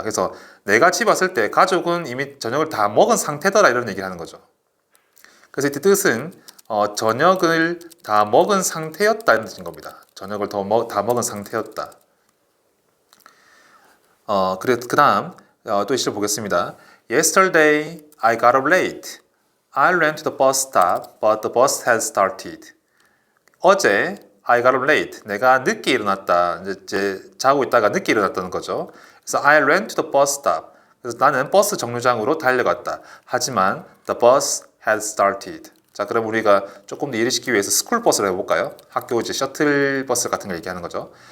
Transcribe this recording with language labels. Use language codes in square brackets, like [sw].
[ko] 그래서 내가 집 왔을 때 가족은 이미 저녁을 다 먹은 상태더라 이런 얘기를 하는 거죠. 그래서 이때 뜻은 저녁을 다 먹은 상태였다는 뜻인 겁니다. 저녁을 다 먹은 상태였다. 그 다음 또 이시를 보겠습니다. [en] Yesterday I got up late. I ran to the bus stop, but the bus had started. 어제 I got up late. [ko] 내가 늦게 일어났다. 이제 자고 있다가 늦게 일어났다는 거죠. [en] 그래서 I ran to the bus stop. [ko] 그래서 나는 버스 정류장으로 달려갔다. 하지만 [en] the bus had started. [ko] 자, 그럼 우리가 조금 더 이해시키기 위해서 스쿨 버스를 해볼까요? 학교 이제 셔틀 버스 같은 걸 얘기하는 거죠.